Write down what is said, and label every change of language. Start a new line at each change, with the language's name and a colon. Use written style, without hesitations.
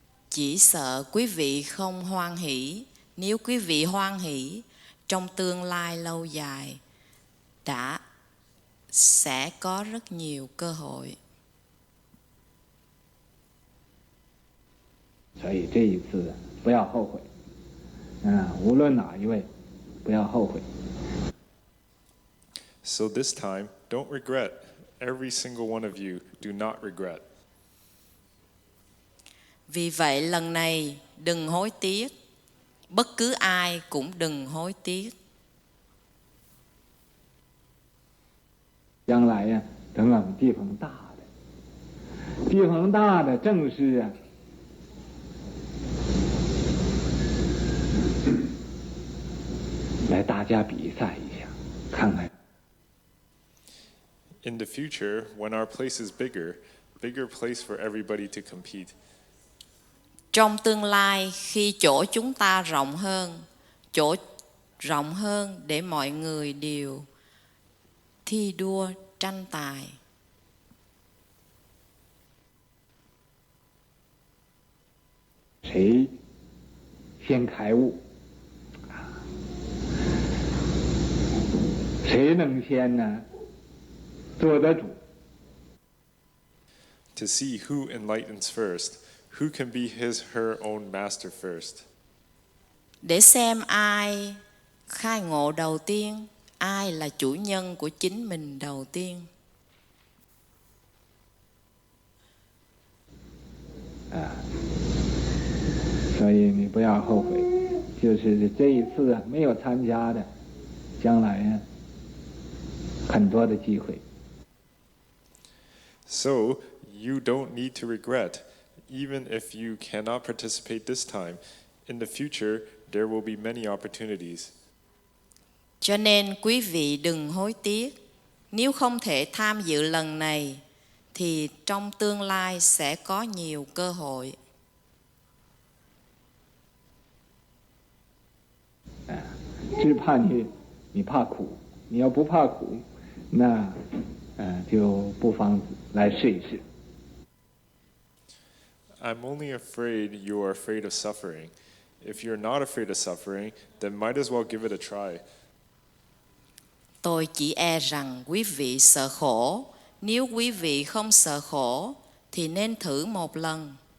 Vietnamese: Chỉ sợ quý vị không hoan hỷ. Nếu quý vị hoan hỷ, trong tương lai lâu dài sẽ có rất nhiều cơ hội.
Chinese: 所以这一次不要后悔，无论哪一位，不要后悔。
English: So this time, don't regret. Every single one of you, do not regret.
Vietnamese: Vì vậy lần này đừng hối tiếc. Bất cứ ai cũng đừng hối tiếc.
Chinese: 将来呀，等我们地方大的，地方大的正是啊，来大家比赛一下，看看。
English: In the future, when our place is bigger place for everybody to compete.
Vietnamese: Trong tương lai khi chỗ chúng ta chỗ rộng hơn để mọi người đều thi đua tranh tài.
Chinese: 谁先开悟，谁能先呢做得主？
English: To see who enlightens first, who can be her own master first.
Vietnamese: Để xem ai khai ngộ đầu tiên, ai là chủ nhân của chính mình đầu tiên.
Chinese: 所以你不要后悔，就是这一次啊没有参加的，将来啊很多的机会。
English: So, you don't need to regret. Even if you cannot participate this time, in the future, there will be many opportunities.
Vietnamese: Cho nên quý vị đừng hối tiếc. Nếu không thể tham dự lần này, thì trong tương lai sẽ có nhiều cơ hội.
Chinese: 只怕你怕苦，你要不怕苦，那就不妨来试一试。
English: I'm only afraid you are afraid of suffering. If you're not afraid of suffering, then might as well give it a try.
Vietnamese: Tôi chỉ e rằng quý vị sợ khổ. Nếu quý vị không sợ khổ, thì nên thử một lần.